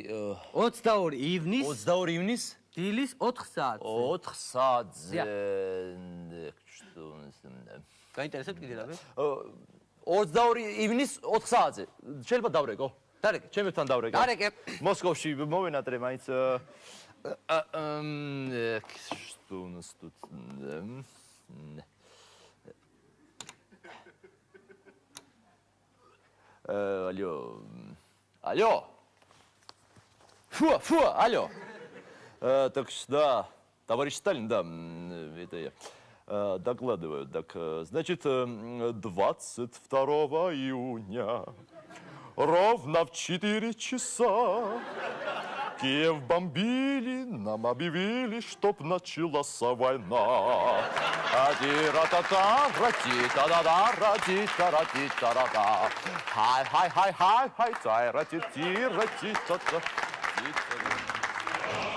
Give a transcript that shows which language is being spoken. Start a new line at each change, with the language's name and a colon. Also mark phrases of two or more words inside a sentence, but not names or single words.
Georgian: 22 ივნის 22 ივნის დილის 4 საათზე. 4 საათზე. გაინტერესებთ კიდე რამე? 22 ივნის 4 საათზე. შეიძლება დავრეკო? დარეკე. ჩემებთან დავრეკო. დარეკე. მოსკოვში მოვენატრე მაინც алло.
Russian: Фу, алло. Так что, да, товарищ Сталин, да, это я докладываю. Так, значит, 22 июня, ровно в 4 часа, Киев бомбили, нам объявили, чтоб началась война. Ади-ра-та-та, ра-ти-та-да-да, ра-ти-та-ра-ти-та-ра-та. Хай-хай-хай-хай-хай, тай-ра-ти-ти-ра-ти-та-та.